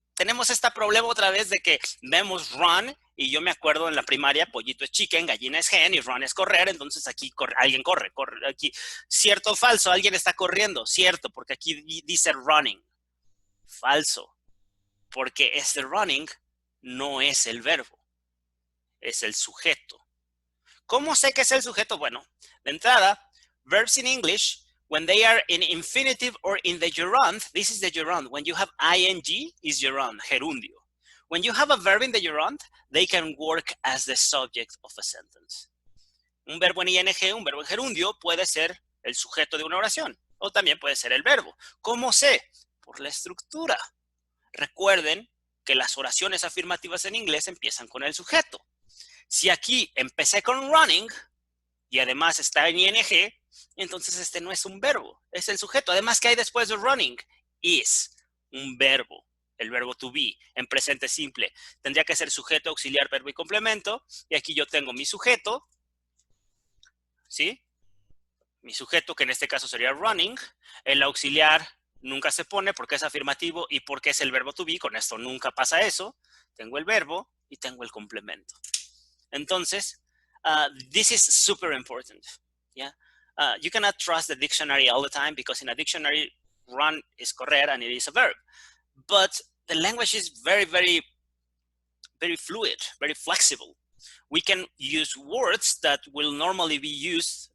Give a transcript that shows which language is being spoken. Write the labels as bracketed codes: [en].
[es] Tenemos este problema otra vez de que vemos run y yo me acuerdo en la primaria, pollito es chicken, gallina es hen y run es correr, entonces aquí alguien corre, aquí. ¿Cierto o falso? Alguien está corriendo, cierto, porque aquí dice running. Falso, porque este running no es el verbo, es el sujeto. ¿Cómo sé que es el sujeto? Bueno, de entrada, [en] verbs in English, when they are in infinitive or in the gerund, this is the gerund. When you have ing, is gerund, gerundio. When you have a verb in the gerund, they can work as the subject of a sentence. [es] Un verbo en ing, un verbo en gerundio, puede ser el sujeto de una oración, o también puede ser el verbo. ¿Cómo sé? Por la estructura. Recuerden que las oraciones afirmativas en inglés empiezan con el sujeto. Si aquí empecé con running y además está en ing, entonces este no es un verbo, es el sujeto. Además, ¿qué hay después de running? Is, un verbo, el verbo to be, en presente simple. Tendría que ser sujeto, auxiliar, verbo y complemento. Y aquí yo tengo mi sujeto, ¿sí? Mi sujeto, que en este caso sería running. El auxiliar nunca se pone porque es afirmativo y porque es el verbo to be. Con esto nunca pasa eso. Tengo el verbo y tengo el complemento. [en] Entonces, this is super important. Yeah? You cannot trust the dictionary all the time because in a dictionary, run is correr and it is a verb. But the language is very, very, very fluid, very flexible. We can use words that will normally be used.